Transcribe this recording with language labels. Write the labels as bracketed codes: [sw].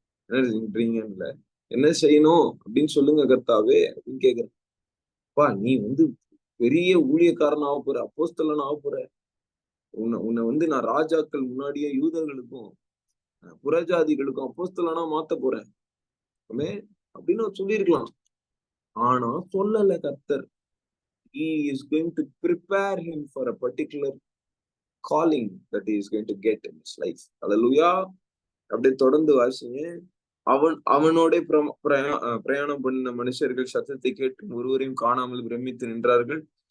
[ta] என்ன செஞ்சீங்கன்னு, என்ன செய்யணும் அப்படின்னு சொல்லுங்க கர்த்தாவே அப்படின்னு கேக்குறேன். பா, நீ பெரிய ஊழியக்காரன் ஆக போற, அப்போஸ்தலன் ஆக போற. உன்னை நான் ராஜாக்கள் முன்னாடியே யூதர்களுக்கும் புறஜாதிகளுக்கும் அப்போஸ்தலனா மாத்த போறேன் அப்படின்னு சொல்லியிருக்கலாம். ஆனா சொல்லல கர்த்தர். [en] He is going to prepare him for a particular calling that he is going to get in his life. [ta] Hallelujah. அப்படியே தொடர்ந்து வாசிங்க. அவனோட பிரயாணம் பண்ண மனுஷர்கள் சத்தத்தை கேட்டு ஒருவரையும் காணாமல் பிரமித்து நின்றார்கள்.